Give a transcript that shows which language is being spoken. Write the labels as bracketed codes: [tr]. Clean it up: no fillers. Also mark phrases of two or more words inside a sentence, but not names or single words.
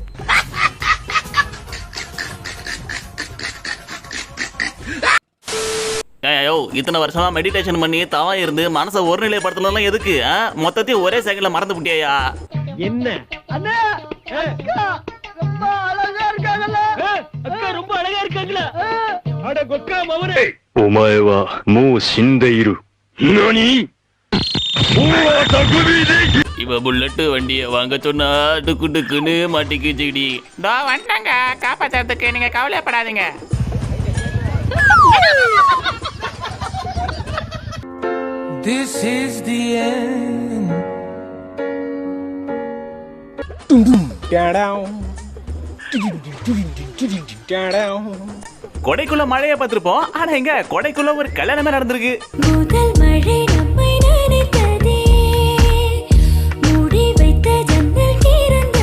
[ta] ஐயோ, இத்தனை வருஷமா மெடிடேஷன் பண்ணி தவா இருந்து மனசை ஒரு நிலைப்படுத்தலாம் எதுக்கு? மொத்தத்தையும் ஒரே செகண்ட்ல மறந்து விட்டியா? என்ன அண்ணா, அக்கா ரொம்ப அழகா இருக்காங்கல்ல. அக்கா ரொம்ப அழகா இருக்காங்களா? அட கொக்கா மவனே. [ja] お前はもう死んでいる。何? [ta] இவ புல்லட் வண்டியை வாங்க சொன்னா டுக்குன்னு மாட்டிக்கிச்சுடி. டா வந்துட்டாங்க, காப்பாத்துறதுக்கு நீங்க கவலைப்படாதீங்க. [en] This is the end. [ta] கொடைக்குள்ள மழையை பார்த்திருப்போம், ஆனா இங்க கொடைக்குள்ள ஒரு கல்யாணமே நடந்திருக்கு. முதல் மழை நம்மை நினைத்ததே, மூடி வைத்த ஜன்னல் திறந்து.